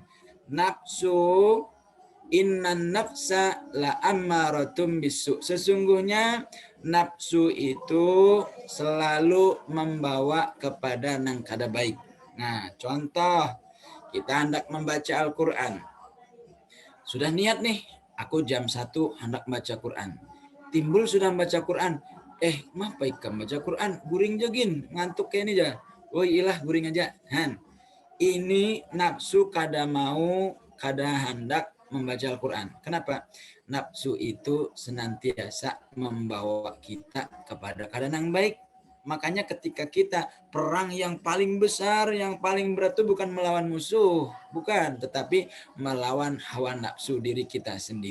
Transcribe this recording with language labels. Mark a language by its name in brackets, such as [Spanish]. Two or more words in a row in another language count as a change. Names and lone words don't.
[Arabic] Nafsu, إن النفس لأمارة بالسوء. [Indonesian] Sesungguhnya nafsu itu selalu membawa kepada yang kada baik. Nah, contoh, kita hendak membaca Al-Quran. Sudah niat nih, aku jam 1 hendak baca Quran. Timbul sudah membaca Quran. [Banjar] Mapa ikam baca Quran? Guring jagin, ngantuk kayak ini aja. Oh iyalah, guring aja. Ini nafsu kada mau, kada hendak membaca Al-Quran. Kenapa? [Indonesian] Nafsu itu senantiasa membawa kita kepada keadaan yang baik. Makanya ketika kita perang yang paling besar, yang paling berat itu bukan melawan musuh, bukan, tetapi melawan hawa nafsu diri kita sendiri.